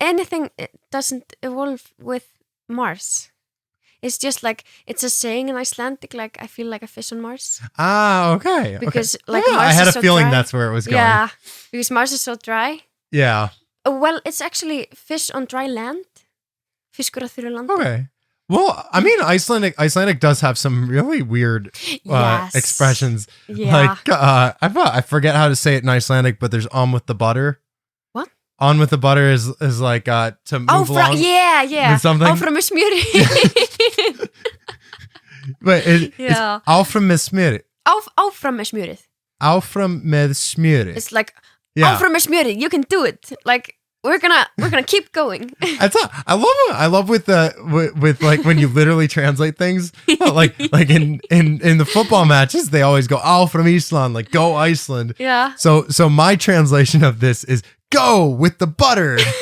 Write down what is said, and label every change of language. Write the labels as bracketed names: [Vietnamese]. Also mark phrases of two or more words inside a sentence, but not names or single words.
[English] It doesn't evolve with Mars. It's just like, it's a saying in Icelandic, like, I feel like a fish on Mars. Ah, okay. Because, okay. like, yeah, Mars I had is a so feeling dry. that's where it was going. Yeah, because Mars is so dry. Yeah. Well, it's actually fish on dry land. [Icelandic] Fiskur á þurru landi. [English] Okay. Well, I mean, Icelandic does have some really weird expressions. Yeah. Like, I forget how to say it in Icelandic, but there's on with the butter. What? On with the butter is like to move along. Yeah. With something. [Icelandic] Áfram með smjöri. [English] But it's [Icelandic] áfram með smjöri. Áfram með smjörið. Áfram með smjöri. [English] It's like, [Icelandic] áfram með smjörið, [English] you can do it. Like, we're gonna keep going. I love with like when you literally translate things. like in the football matches, they always go áfram Ísland, like go Iceland. Yeah. So my translation of this is go with the butter.